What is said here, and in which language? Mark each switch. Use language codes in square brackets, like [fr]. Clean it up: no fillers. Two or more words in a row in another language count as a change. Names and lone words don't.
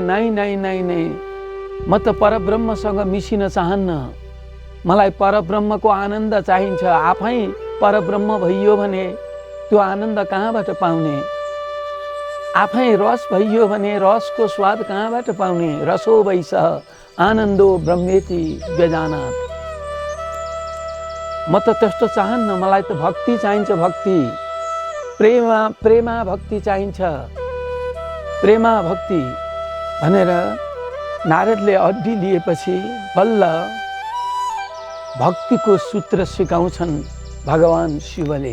[ne] नाइ नाइ नाइ नाइ, म त परब्रह्मसँग मिसिन चाहन्न, मलाई परब्रह्मको आनन्द चाहिन्छ। आफै परब्रह्म भइयो भने त्यो आनन्द कहाँबाट पाउने? आफै रस भइयो भने रसको स्वाद कहाँबाट पाउने? [sa] रसो वैसः आनन्दो ब्रह्मेति व्यजानात्। [ne] म त त्यस्तो चाहन्न, मलाई त भक्ति चाहिन्छ। भक्ति, प्रेमा भक्ति चाहिन्छ। प्रेमा भक्ति भनेर नारदले अड्डी लिएपछि बल्ल भक्तिको सूत्र सिकाउँछन् भगवान शिवले।